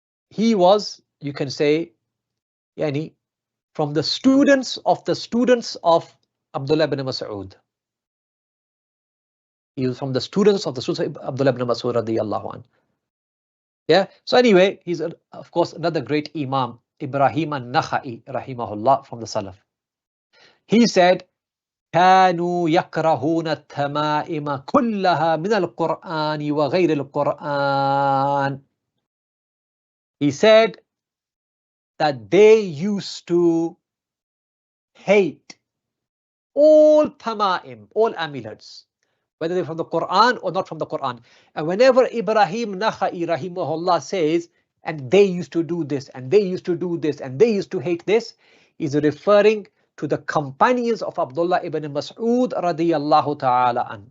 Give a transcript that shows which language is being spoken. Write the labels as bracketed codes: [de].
[en] He was, you can say, from the students of Abdullah ibn Mas'ud. He was from the students of Abdullah ibn Mas'ud radiyallahu anhu. Yeah. So anyway, he's of course another great Imam, Ibrahim al-Nakha'i rahimahullah, from the Salaf. He said, [ar] كانوا يكرهون التمائم كلها من القرآن وغير القرآن. [en] He said that they used to hate all tamaim, all amulets, whether they're from the Quran or not from the Quran. And whenever Ibrahim Nakha'i rahimahullah says, and they used to do this, and they used to do this, and they used to hate this, is referring to the companions of Abdullah ibn Mas'ud radiyallahu ta'ala an.